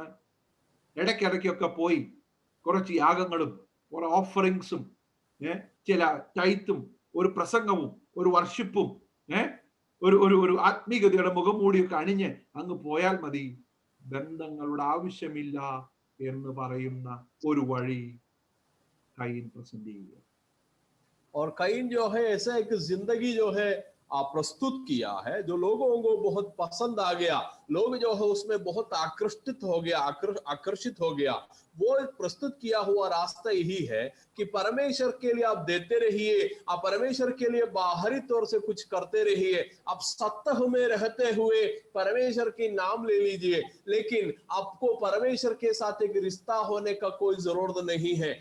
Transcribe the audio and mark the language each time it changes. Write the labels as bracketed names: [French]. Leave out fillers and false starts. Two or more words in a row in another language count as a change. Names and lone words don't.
[Malayalam] ഇടയ്ക്കിടയ്ക്കൊക്കെ പോയി കുറച്ച് യാഗങ്ങളും കുറെ ഓഫറിങ്സും ചില ടൈത്തും ഒരു പ്രസംഗവും ഒരു വർഷിപ്പും ഒരു ആത്മീയതയുടെ മുഖംമൂടിയൊക്കെ അണിഞ്ഞ് അങ്ങ് പോയാൽ മതി, ബന്ധങ്ങളുടെ ആവശ്യമില്ല എന്ന് പറയുന്ന ഒരു വഴി കയീൻ പ്രസന്റ് ചെയ്യുക. [Hindi] और कयीन जो है ऐसा एक जिंदगी जो है प्रस्तुत किया है जो लोगों को बहुत पसंद आ गया, लोग जो है उसमें बहुत आकर्षित हो गया। वो प्रस्तुत किया हुआ रास्ता यही है कि परमेश्वर के लिए आप देते रहिए, आप परमेश्वर के लिए बाहरी तौर से कुछ करते रहिए, आप सत्य में रहते हुए परमेश्वर के नाम ले लीजिए, लेकिन आपको परमेश्वर के साथ एक रिश्ता होने का कोई जरूरत नहीं है।